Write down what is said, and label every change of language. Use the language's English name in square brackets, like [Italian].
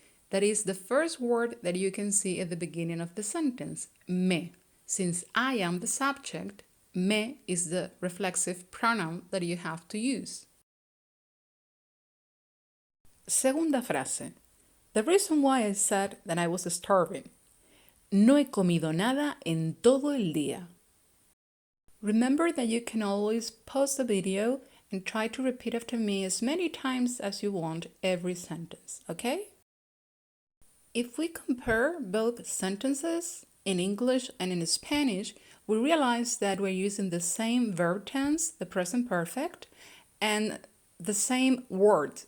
[English] That is the first word that you can see at the beginning of the sentence, me. Since I am the subject, me is the reflexive pronoun that you have to use. [Spanish] Segunda frase. [English] The reason why I said that I was starving. [Spanish] No he comido nada en todo el día. [English] Remember that you can always pause the video and try to repeat after me as many times as you want every sentence, okay? If we compare both sentences in English and in Spanish, we realize that we're using the same verb tense, the present perfect, and the same word.